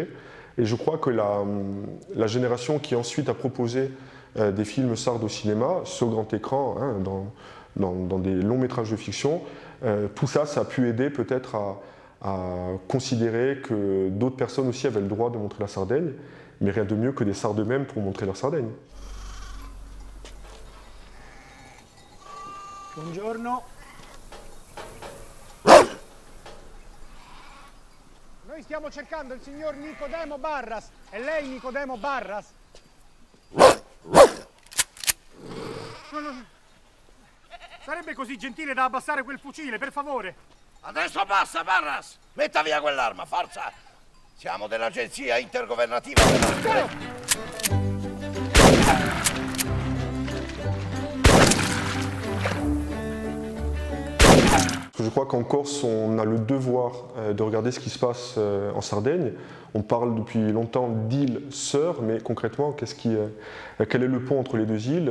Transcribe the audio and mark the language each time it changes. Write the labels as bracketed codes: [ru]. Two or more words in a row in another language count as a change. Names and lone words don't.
[fr] Et je crois que la génération qui ensuite a proposé des films sardes au cinéma, sur grand écran, dans des longs métrages de fiction, tout ça, ça a pu aider peut-être à considérer que d'autres personnes aussi avaient le droit de montrer la Sardaigne, mais rien de mieux que des Sardes eux-mêmes pour montrer leur Sardaigne. [it] Buongiorno. Noi stiamo cercando il signor Nicodemo Barras. È lei Nicodemo Barras? Sarebbe così gentile da abbassare quel fucile, per favore. Adesso abbassa, Barras! Metta via quell'arma, forza! Siamo dell'agenzia intergovernativa della... [fr] Je crois qu'en Corse, on a le devoir de regarder ce qui se passe en Sardaigne. On parle depuis longtemps d'îles sœurs, mais concrètement, quel est le pont entre les deux îles?